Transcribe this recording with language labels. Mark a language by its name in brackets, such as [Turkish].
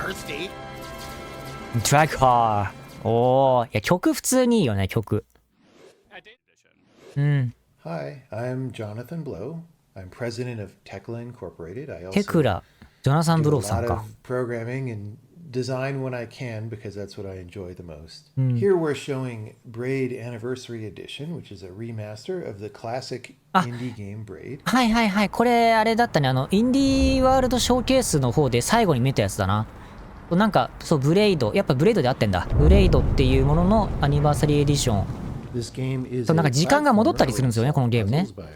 [Japanese] ドラッグハー。おお、いや、曲普通にいいよね、曲。うん。 [English] Hi, I'm Jonathan Blow. I'm president of Tekla Incorporated. I also [Japanese] テクラ、ジョナサン・ブローさんか。 [English] programming and design when I can because that's what I enjoy the most. Here we're showing BRAID Anniversary Edition, which is a remaster of the classic indie game BRAID. [Japanese] はいはいはい、これあれだったね。インディーワールドショーケースの方で最後に見たやつだな。なんか、そう、ブレイド。やっぱブレイドで合ってんだ。ブレイドっていうもののアニバーサリーエディション。そう、なんか時間が戻ったりするんですよね、このゲームね。